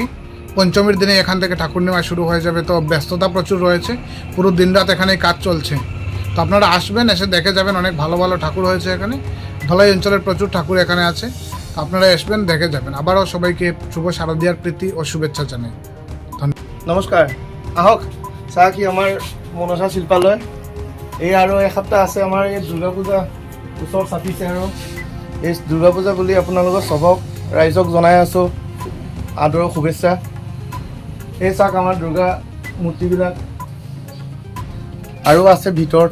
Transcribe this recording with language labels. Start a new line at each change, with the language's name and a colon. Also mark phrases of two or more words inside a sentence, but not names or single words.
Bangla: পঞ্চমীর দিনে এখান থেকে ঠাকুর নেওয়া শুরু হয়ে যাবে। তো ব্যস্ততা প্রচুর রয়েছে, পুরো দিনরাত এখানেই কাজ চলছে। তো আপনারা আসবেন, এসে দেখে যাবেন। অনেক ভালো ভালো ঠাকুর হয়েছে এখানে। ধলাই অঞ্চলের প্রচুর ঠাকুর এখানে আছে। আপনারা আসবেন, দেখে যাবেন। আবারও সবাইকে শুভ শারদীয়ার প্রীতি ও শুভেচ্ছা জানাই।
Assamese: নমস্কাৰ, আহক চাওক কি আমাৰ মনসা শিল্পালয়। এই আৰু এসপ্তাহ আছে আমাৰ এই দুৰ্গা পূজা ওচৰ চাপিছে, আৰু এই দুৰ্গা পূজা বুলি আপোনালোকক চবক ৰাইজক জনাই আছোঁ আদৰৰ শুভেচ্ছা। এই চাওক আমাৰ দুৰ্গা মূৰ্তিবিলাক আৰু আছে ভিতৰত।